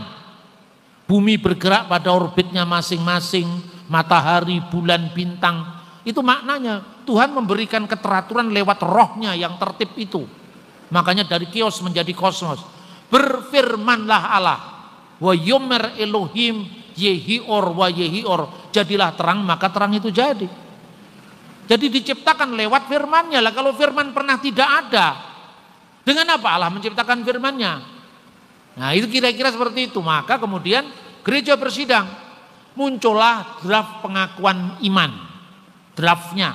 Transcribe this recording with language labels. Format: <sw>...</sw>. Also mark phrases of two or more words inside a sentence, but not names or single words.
<id>Bumi bergerak pada orbitnya masing-masing, matahari, bulan, bintang. Itu maknanya Tuhan memberikan keteraturan lewat rohnya yang tertib itu. Makanya dari kios menjadi kosmos. Berfirmanlah Allah,</id> <he>ויאמר אלהים יהי אור ויהי אור,</he> <id>jadilah terang maka terang itu jadi. Jadi diciptakan lewat firmannya lah. Kalau firman pernah tidak ada, dengan apa Allah menciptakan firmannya? Nah itu kira-kira seperti itu. Maka kemudian gereja bersidang, muncullah draft pengakuan iman, draftnya.</id>